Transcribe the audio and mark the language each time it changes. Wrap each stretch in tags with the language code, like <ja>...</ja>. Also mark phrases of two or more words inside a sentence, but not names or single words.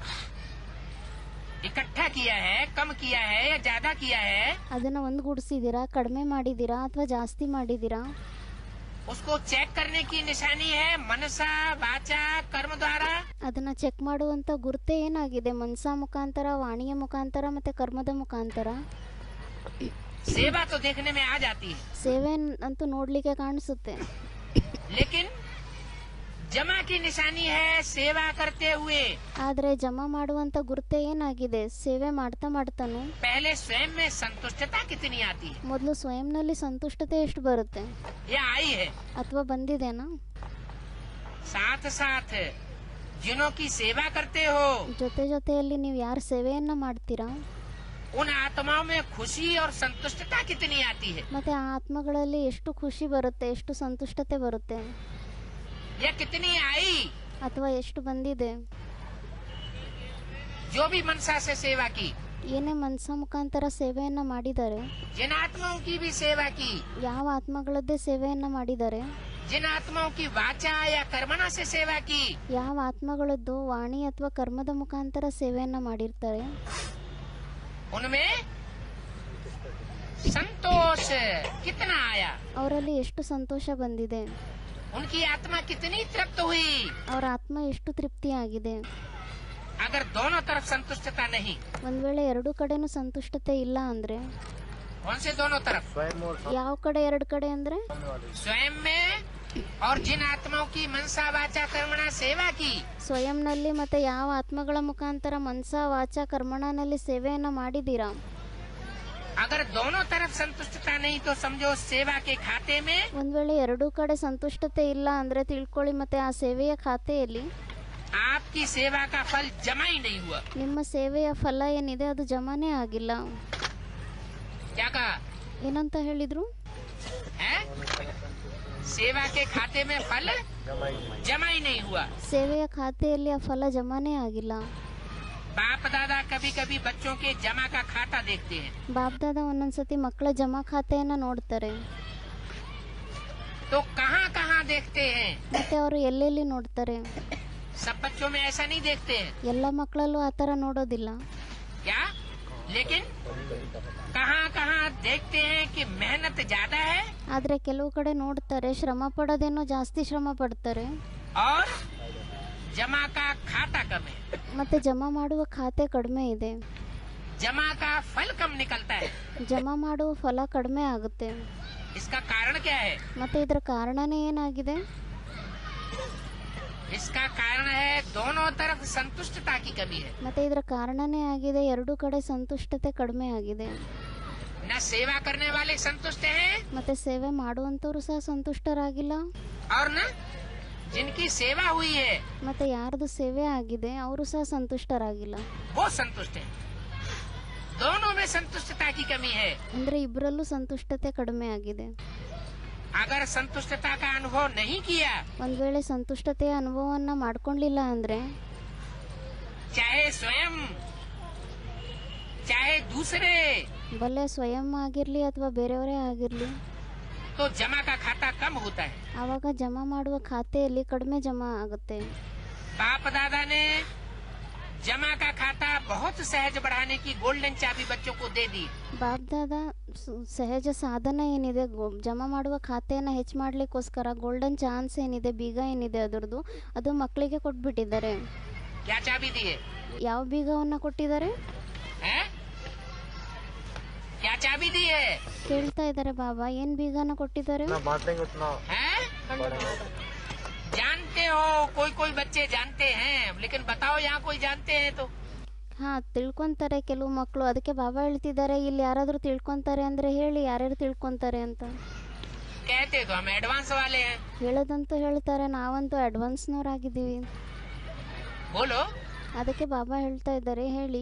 <hi>इकट्ठा किया है, कम किया है या ज्यादा किया है,</hi> <kn>ಅದನ್ನ ಒಂದುಗೂಡಿಸಿದೀರಾ, ಕಡಿಮೆ ಮಾಡಿದೀರಾ ಅಥವಾ ಜಾಸ್ತಿ ಮಾಡಿದೀರಾ?</kn> <hi>उसको चेक करने की निशानी है मनसा वाचा कर्म द्वारा।</hi> <kn>ಅದನ್ನ ಚೆಕ್ ಮಾಡುವಂತ ಗುರುತೇ ಏನಾಗಿದೆ? ಮನಸಾ ಮುಖಾಂತರ, ವಾಣಿಯ ಮುಖಾಂತರ ಮತ್ತೆ ಕರ್ಮದ ಮುಖಾಂತರ.</kn> <hi>सेवा तो देखने में आ जाती है,</hi> <kn>ಸೇವೆ ಅಂತೂ ನೋಡ್ಲಿಕ್ಕೆ ಕಾಣಿಸುತ್ತೆ.</kn> <hi>लेकिन जमा की निशानी है सेवा करते हुए।</hi> <kn>ಆದ್ರೆ ಜಮಾ ಮಾಡುವಂತ ಗುರುತೇ ಏನಾಗಿದೆ? ಸೇವೆ ಮಾಡ್ತಾ ಮಾಡ್ತಾನು</kn> <hi>पहले स्वयं में संतुष्टता कितनी आती है?</hi> <kn>ಮೊದಲು ಸ್ವಯಂನಲ್ಲಿ ಸಂತುಷ್ಟತೆ ಎಷ್ಟು ಬರುತ್ತೆ</kn> <hi>यह आई है।</hi> <kn>ಅಥವಾ ಬಂದಿದೆನಾ?</kn> <hi>साथ साथ जिनों की सेवा करते हो</hi> <kn>ಜೊತೆ ಜೊತೆಯಲ್ಲಿ ನೀವು ಯಾರ ಸೇವೆಯನ್ನ ಮಾಡ್ತೀರಾ</kn> <hi>उन आत्माओं में खुशी और संतुष्टता कितनी आती है?</hi> <kn>ಮತ್ತೆ ಆ ಆತ್ಮಗಳಲ್ಲಿ ಎಷ್ಟು ಖುಷಿ ಬರುತ್ತೆ, ಎಷ್ಟು ಸಂತುಷ್ಟತೆ ಬರುತ್ತೆ,</kn> <hi>यह कितनी आई?</hi> <kn>ಅಥವಾ ಎಷ್ಟು ಬಂದಿದೆ?</kn> <hi>जो भी मनसा से सेवा की,</hi> <kn>ಏನೇ ಮನಸ ಮುಖಾಂತರ ಸೇವೆಯನ್ನು ಮಾಡಿದ್ದಾರೆ,</kn> <hi>जिन आत्माओं की भी सेवा की,</hi> <kn>ಯಾವ ಆತ್ಮಗಳದ್ದೇ ಸೇವೆಯನ್ನು ಮಾಡಿದ್ದಾರೆ,</kn> <hi>जिन आत्माओं की वाचा या कर्मणा से सेवा की,</hi> <kn>ಯಾವ ಆತ್ಮಗಳದ್ದು ವಾಣಿ ಅಥವಾ ಕರ್ಮದ ಮುಖಾಂತರ ಸೇವೆಯನ್ನು ಮಾಡಿರ್ತಾರೆ,</kn> <hi>उनमें संतोष कितना आया,</hi> <kn>ಅವರಲ್ಲಿ ಎಷ್ಟು ಸಂತೋಷ ಬಂದಿದೆ,</kn> <hi>उनकी आत्मा कितनी तृप्त हुई।</hi> <kn>ಅವರ ಆತ್ಮ ಎಷ್ಟು ತೃಪ್ತಿಯಾಗಿದೆ.</kn> <hi>अगर दोनों तरफ संतुष्टता नहीं,</hi> <kn>ಒಂದ್ ವೇಳೆ ಎರಡು ಕಡೆನೂ ಸಂತುಷ್ಟತೆ ಇಲ್ಲ ಅಂದ್ರೆ,</kn> <hi>कौन से दोनों तरफ,</hi> <kn>ಯಾವ ಕಡೆ ಎರಡು ಕಡೆ ಅಂದ್ರೆ</kn> <hi>स्वयं में और जिन आत्माओं की मनसा वाचा कर्मणा सेवा की,</hi> <kn>ಸ್ವಯಂನಲ್ಲಿ ಮತ್ತೆ ಯಾವ ಆತ್ಮಗಳ ಮುಖಾಂತರ ಮನಸ ವಾಚ ಕರ್ಮಣನಲ್ಲಿ ಸೇವೆಯನ್ನ ಮಾಡಿದ್ದೀರಾ,</kn> <hi>अगर दोनों तरफ संतुष्टता नहीं तो समझो सेवा के खाते में</hi> <kn>ಒಂದ್ ವೇಳೆ ಎರಡೂ ಕಡೆ ಸಂತುಷ್ಟತೆ ಇಲ್ಲ ಅಂದ್ರೆ ತಿಳ್ಕೊಳ್ಳಿ, ಮತ್ತೆ ಆ ಸೇವೆಯ ಖಾತೆಯಲ್ಲಿ</kn> <hi>आपकी सेवा का फल जमा ही नहीं हुआ।</hi> <kn>ನಿಮ್ಮ ಸೇವೆಯ ಫಲ ಏನಿದೆ ಅದು ಜಮಾನೇ ಆಗಿಲ್ಲ.</kn> <hi>क्या कहा</hi> <kn>ಏನಂತ ಹೇಳಿದ್ರು,</kn> <hi>है? सेवा के खाते में फल जमा ही नहीं हुआ।</hi> <kn>ಸೇವೆಯ ಖಾತೆಯಲ್ಲಿ ಆ ಫಲ ಜಮಾನೇ ಆಗಿಲ್ಲ.</kn> <hi>बाप दादा कभी कभी बच्चों के जमा का खाता देखते हैं,</hi> <kn>ಬಾಬ್ದಾದ ಒಂದೊಂದ್ಸತಿ ಮಕ್ಕಳ ಜಮಾ ಖಾತೆಯನ್ನ ನೋಡ್ತಾರೆ.</kn> <hi>तो कहाँ कहाँ देखते हैं?</hi> <kn>ಮತ್ತೆ ಅವರು ಎಲ್ಲೆಲ್ಲಿ ನೋಡ್ತಾರೆ,</kn> <hi>सब बच्चों में ऐसा नहीं देखते हैं</hi> <kn>ಎಲ್ಲ ಮಕ್ಕಳಲ್ಲೂ ಆ ಥರ ನೋಡೋದಿಲ್ಲ.</kn> <hi>क्या, लेकिन कहाँ कहाँ देखते हैं कि मेहनत ज्यादा है</hi> <kn>ಆದ್ರೆ ಕೆಲವು ಕಡೆ ನೋಡ್ತಾರೆ ಶ್ರಮ ಪಡೋದೇನೋ ಜಾಸ್ತಿ ಶ್ರಮ ಪಡ್ತಾರೆ,</kn> <hi>और जमा का खाता कम है,</hi> <kn>ಮತ್ತೆ ಜಮಾ ಮಾಡುವ ಖಾತೆ ಕಡಿಮೆ ಇದೆ,</kn> <hi>जमा का फल कम निकलता है।</hi> <kn>ಜಮಾ ಮಾಡುವ ಫಲ ಕಡಿಮೆ ಆಗುತ್ತೆ.</kn> <hi>इसका कारण क्या है?</hi> <kn>ಮತ್ತೆ ಇದರ ಕಾರಣನೇ ಏನಾಗಿದೆ,</kn> <hi>इसका कारण है दोनों तरफ संतुष्टता की कमी है।</hi> <kn>ಮತ್ತೆ ಇದರ ಕಾರಣನೇ ಆಗಿದೆ ಎರಡೂ ಕಡೆ ಸಂತುಷ್ಟತೆ ಕಡಿಮೆ ಆಗಿದೆ.</kn> <hi>न सेवा करने वाले संतुष्ट हैं</hi> <kn>ಮತ್ತೆ ಸೇವೆ ಮಾಡುವಂತವರು ಸಹ ಸಂತುಷ್ಟರಾಗಿಲ್ಲ,</kn> <hi>और न जिनकी सेवा हुई है</hi> <kn>ಮತ್ತೆ ಯಾರ್ದು ಸೇವೆ ಆಗಿದೆ ಅವರು ಸಹ ಸಂತುಷ್ಟರಾಗಿಲ್ಲ.</kn> <hi>वो संतुष्ट हैं। दोनों में संतुष्टता की कमी है।</hi> <kn>ಅಂದ್ರೆ ಇಬ್ಬರಲ್ಲೂ ಸಂತುಷ್ಟತೆ ಕಡಿಮೆ ಆಗಿದೆ.</kn> <hi>अगर संतुष्टता का अनुभव नहीं किया,</hi> <kn>ಒಂದ್ ವೇಳೆ ಸಂತುಷ್ಟತೆಯ ಅನುಭವವನ್ನ ಮಾಡ್ಕೊಂಡಿಲ್ಲ ಅಂದ್ರೆ</kn> <hi>चाहे स्वयं चाहे दूसरे,</hi> <kn>ಭಲೆ ಸ್ವಯಂ ಆಗಿರ್ಲಿ ಅಥವಾ ಬೇರೆಯವರೇ ಆಗಿರ್ಲಿ,</kn> <hi>तो जमा का खाता कम होता है।</hi> <kn>ಆವಾಗ ಜಮಾ ಮಾಡುವ ಖಾತೆಯಲ್ಲಿ ಕಡಿಮೆ ಜಮಾ ಆಗುತ್ತೆ.</kn> <hi>बाप दादा ने जमा का खाता बहुत सहज बढ़ाने की गोल्डन चाबी बच्चों को दे दी।</hi> <kn>ಬಾಬ್ದಾದ ಸಹಜ ಸಾಧನ ಏನಿದೆ, ಜಮಾ ಮಾಡುವ ಖಾತೆಯನ್ನ ಹೆಚ್ಚು ಮಾಡ್ಲಿಕ್ಕೋಸ್ಕರ</kn> <en>golden chance</en> <kn>ಏನಿದೆ, ಬೀಗ ಏನಿದೆ ಅದರದ್ದು, ಅದು ಮಕ್ಕಳಿಗೆ ಕೊಟ್ಬಿಟ್ಟಿದ್ದಾರೆ.</kn> <hi>क्या चाबी दी है?</hi> <kn>ಯಾವ ಬೀಗವನ್ನ ಕೊಟ್ಟಿದ್ದಾರೆ,</kn> <hi>हैं? क्या चाबी दी है?</hi> <kn>ಕೇಳ್ತಾ ಇದ್ದಾರೆ ಬಾಬಾ, ಏನ್ ಬೀಗನ ಕೊಟ್ಟಿದ್ದಾರೆ.</kn> <hi>हैं? जानते हो, कोई कोई बच्चे जानते हैं, लेकिन बताओ यहाँ कोई जानते हैं तो?</hi> <kn>ಹಾ, ತಿಳ್ಕೊಂತಾರೆ ಕೆಲವು ಮಕ್ಕಳು. ಅದಕ್ಕೆ ಬಾಬಾ ಹೇಳ್ತಿದ್ದಾರೆ, ಇಲ್ಲಿ ಯಾರಾದ್ರೂ ತಿಳ್ಕೊಂತಾರೆ ಅಂದ್ರೆ ಹೇಳಿ ಯಾರ್ಯಾರು ತಿಳ್ಕೊಂತಾರೆ ಅಂತ.</kn> <hi>कहते तो हम एडवांस वाले हैं।</hi> <kn>ಹೇಳೋದಂತೂ ಹೇಳ್ತಾರೆ, ನಾವಂತೂ ಅಡ್ವಾನ್ಸ್ನವರಾಗಿದ್ದೀವಿ.</kn> <hi>बोलो,</hi> <kn>ಅದಕ್ಕೆ ಬಾಬಾ ಹೇಳ್ತಾ ಇದ್ದಾರೆ, ಹೇಳಿ</kn>